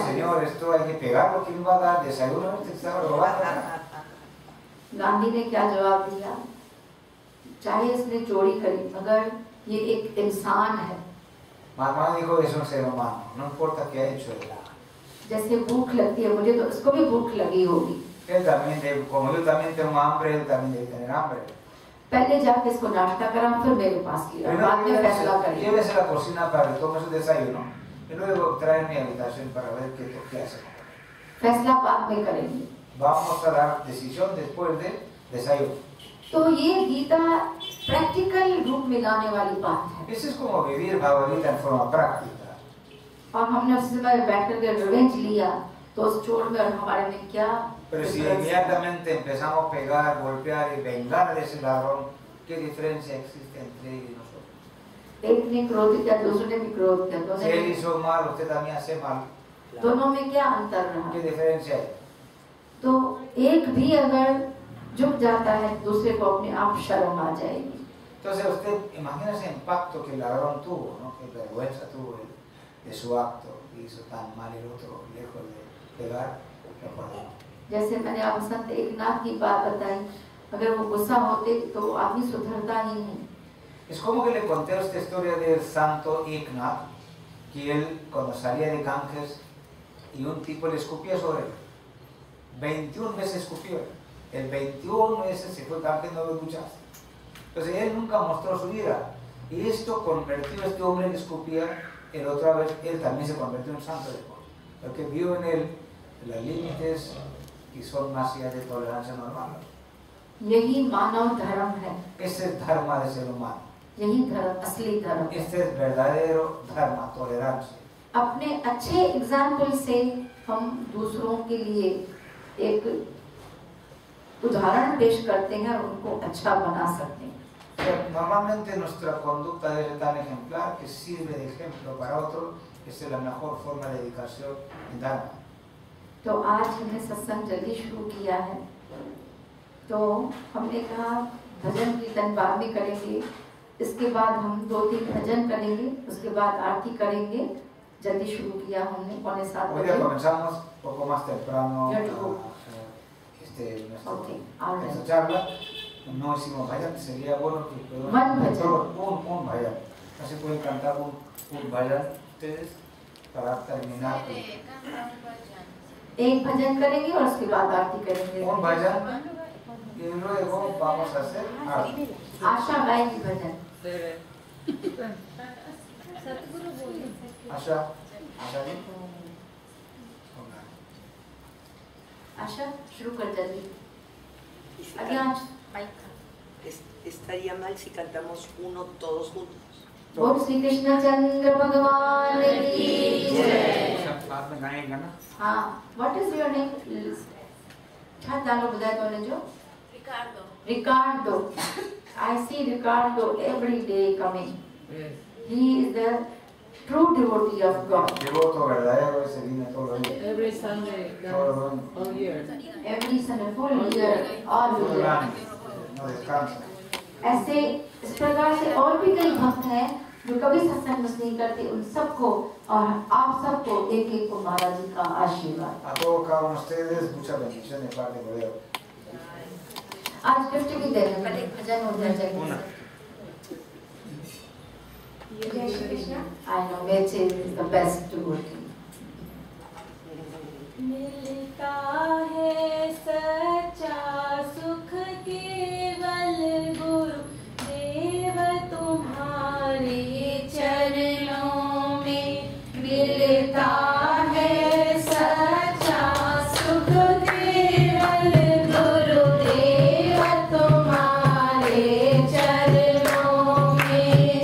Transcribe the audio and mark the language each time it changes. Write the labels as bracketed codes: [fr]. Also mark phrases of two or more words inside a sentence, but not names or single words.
[es] Señor, esto hay que pegarlo, ¿quién va a dar desayuno? Este estaba robando. [hi] गांधी ने क्या जवाब दिया? चाहे इसने चोरी करी, मगर ये एक इंसान है। [es] Mahatma Gandhi dijo, es un ser humano, no importa qué ha hecho él. [hi] जैसे भूख लगती है मुझे, तो उसको भी भूख लगी होगी। [es] Él también, como yo también tengo hambre, él también debe tener hambre. [hi] पहले जाके इसको नाश्ता करा, फिर मेरे पास किया, बाद में फैसला करिए। [es] Llévese a la cocina para que tome su desayuno y luego trae mi habitación para ver qué hace. [hi] फैसला बाद में करेंगे। [es] Vamos a dar decisión después del desayuno. [hi] तो ये गीता प्रैक्टिकल रूप में लाने वाली बात है। [es] Eso es como vivir Bhagavad Gita en forma práctica. [hi] और हमने उस समय बैठ करके रिवेंज लिया, तो उस चोर में और हमारे में क्या? [es] Pero si inmediatamente empezamos a pegar, golpear y vengar a ese ladrón, ¿qué diferencia existe entre él y nosotros? [hi] एक ने क्रोध किया, दूसरे ने भी क्रोध किया, [es] Si él hizo mal, usted también hace mal. [hi] दोनों में क्या अंतर रहा? [es] ¿Qué diferencia hay? [hi] तो एक भी अगर झुक जाता है, दूसरे को अपने आप शर्म आ जाएगी। [es] Entonces usted imagina ese impacto que el ladrón tuvo, ¿no? Qué vergüenza tuvo de su acto, que hizo tan mal el otro, lejos de pegar, lo perdonó. जैसे मैंने आप संत एकनाथ की बात बताई, अगर वो गुस्सा होते तो वो आदमी सुधरता ही नहीं। Es como que le conté esta historia del santo Eknath, que él cuando salía de Ganges y un tipo le escupía sobre él. 21 veces escupió. El 21 veces se fue Ganges, no lo escuchaste. Entonces él nunca mostró su ira. Y esto convirtió a este hombre que escupía, el otra vez él también se convirtió en santo después. Porque vio en él los límites que son más allá de tolerancia normal. [hi] यही मानव धर्म है। [es] Este es dharma de ser humano. [hi] यही धर्म, असली धर्म। [es] Este es verdadero dharma, tolerancia. [hi] अपने अच्छे एग्जाम्पल से हम दूसरों के लिए एक उदाहरण पेश करते हैं और उनको अच्छा बना सकते हैं। [es] Normalmente nuestra conducta debe ser tan ejemplar que sirve de ejemplo para otros, que es la mejor forma de dedicación en dharma. [hi] तो आज हमने सत्संग जल्दी शुरू किया है, तो हमने कहा भजन कीर्तन बाद में करेंगे, इसके बाद हम 2-3 भजन करेंगे, उसके बाद आरती करेंगे। जल्दी शुरू किया हमने 6:45 [es] Hoy día comenzamos un poco más temprano nuestra charla. No hicimos vayan, sería bueno que puedan un vayan. No se pueden cantar un vayan ustedes para terminar. [hi] एक भजन करेंगे और उसके बाद आरती करेंगे। [es] Un vayan y luego vamos a hacer आरती। [hi] आशा गाएगी भजन। आशा, आशा जी, आशा शुरू कर जल्दी। Estaría mal si cantamos uno todos juntos. बोल श्री कृष्ण चंद्र भगवान की जय। साथ में गाएंगे ना? [en] हाँ, What is your name? [sd] छा नालो ॿुधाए तो जो रिकार्डो। [en] I see Ricardo every day coming. Yes. He is the true devotee of God. [es] Devoto verdadero, ese viene todo el día. [en] Every Sunday, [es] Todo el [en] all year. Every Sunday, full year, all [es] todo el [en] year. [es] año, no descansa. [hi] ऐसे इस प्रकार से और भी कई भक्त हैं जो कभी सत्संग नहीं करते, उन सबको और आप सबको एक एक को महाराज जी का आशीर्वाद। [es] A todos cada uno de ustedes, muchas bendiciones de parte de Dios. [hi] आज गिफ्ट भी दे रहे हैं, भजन हो जाए। जय श्री कृष्ण। [en] I know Meche is the best devotee. [hi] मिलता है सच्चा सुख केवल गुरु देव तुम्हारे चरणों में। मिलता है सच्चा सुख केवल गुरु देव तुम्हारे चरणों में।